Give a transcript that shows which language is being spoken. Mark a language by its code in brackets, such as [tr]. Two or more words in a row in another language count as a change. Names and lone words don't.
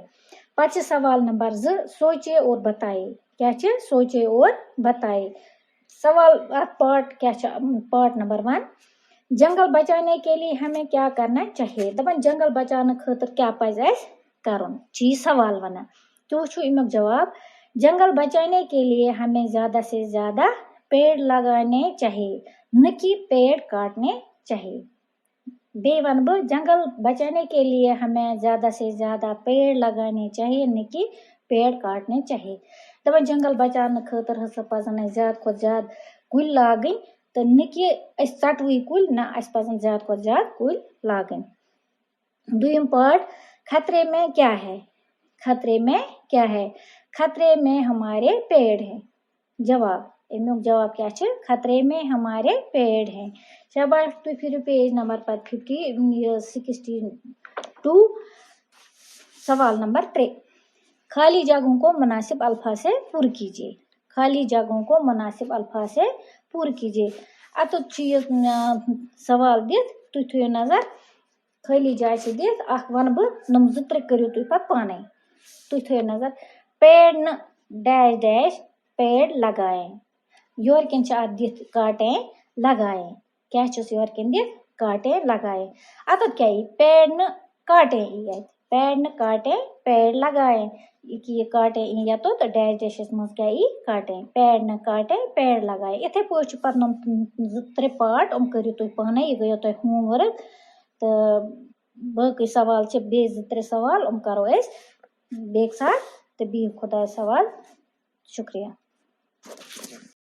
[ur] پچ سوال نمبر 2 سوچے اور بتائے. کیا سوچے اور بتائے۔ سوال پارٹ کیا پارٹ نمبر 1 جنگل بچانے کے لیے ہمیں کیا کرنا چاہیے [ks] دپان جنگل بچانے خٲطرٕ کیاہ پزِ کَرُن چیز سوال وَن تو وو امیُک جواب. [ur] جنگل بچانے کے لیے ہمیں زیادہ سے زیادہ [ks] پیڑ لگانے چاہیے نہ کہ پیڑ کاٹنے چاہیے. بے ون بہ جنگل بچانے کے لیے ہمیں زیادہ سے زیادہ پیڑ لگانے چاہیے نہ کہ پیڑ کاٹنے چاہیے. دپان جنگل بچاونہٕ خٲطرٕ ہسا پزن اسہِ زیادٕ کھۄتہٕ زیادٕ کُلۍ لاگٕنۍ تہٕ نہ کہ أسۍ ژٹوٕے کُلۍ نہ اسہِ پزن زیادٕ کھۄتہٕ زیادٕ کُلۍ لاگٕنۍ. دوٚیِم پارٹ [ur] خطرے میں کیا ہے. خطرے میں کیا ہے. خطرے میں ہمارے پیڑ ہیں. [ks] جواب امیُک جواب کیا چھُ [ur] خطرے میں ہمارے پیڑ ہیں. [ks] شاباش تُہۍ پھِرِو پیج نمبر پتہٕ 62 سوال نمبر 3. [ur] خالی جگہوں کو مناسب الفاظ سے پُر کیجیے. خالی جگہوں کو مناسب الفاظ سے پُر کیجیے. [ks] اتُتھ چھُ یہِ سوال دِتھ تُہۍ تھٲیِو نظر خٲلی جاے چھِ دِتھ اکھ وَنہٕ بہٕ نۄم 2-3 کٔرِو تُہۍ پتہٕ پانے. تُہۍ تھٲیِو نظر [ur] پیڑ نہ [ks] ڈیش ڈیش [ur] پیڑ لگائیں. [ks] یورکٮ۪ن چھِ اتھ دِتھ [ur] کاٹیں لگائیں. [ks] کیا چھُس یورکٮ۪ن دِتھ [ur] کاٹیں لگائیں. [ks] اتتھ کیاہ یی [ur] پیڑ نہ کاٹیں [ks] یی اتہِ. [ur] پیڑ نہ کاٹیں پیڑ لگائیں. [ks] یہ کاٹیں یی یتُتھ ڈیش ڈیشس منٛز کیاہ یی کاٹیں. [ur] پیڑ نہ کاٹیں پیڑ لگائیں. [ks] یِتھے پٲٹھۍ چھُ پتہٕ نۄم 2-3 پارٹ یِم کٔرِو تُہۍ پانے. یہِ گٔیو تۄہہِ ہوم ؤرک تہٕ باقٕے سوال چھِ بیٚیہِ 2-3 سوال یِم کرو أسۍ بیٚکہِ ساتہٕ تہٕ بِہِو خۄدایَس حوالہٕ. شُکریہ.